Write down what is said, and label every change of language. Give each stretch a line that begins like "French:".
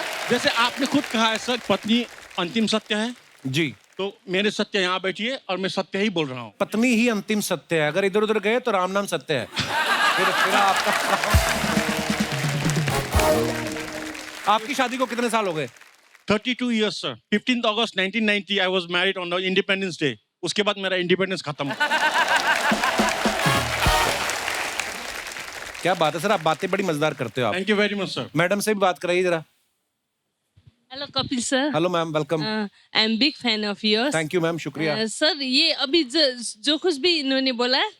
Hindi: जैसे आपने खुद कहा है सर, पत्नी अंतिम सत्य है। जी, तो मेरे सत्य यहाँ बैठी है और मैं सत्य ही बोल रहा हूँ। पत्नी ही अंतिम सत्य है। अगर इधर उधर गए तो राम नाम सत्य है। फिर आपकी शादी को कितने साल हो गए?
English: 32 years sir. 15 अगस्त 1990 I was married on the Independence Day।
Hindi: उसके बाद मेरा इंडिपेंडेंस खत्म। क्या बात है सर, आप बातें बड़ी मजेदार करते हो आप।
English: Thank you very much sir.
Hindi: Madam से भी बात कराइए जरा।
English: Hello Kapil sir. Hello ma'am, welcome. I am big fan of yours. Thank you ma'am,
Hindi: शुक्रिया। सर, ये अभी जो कुछ भी इन्होंने बोला है,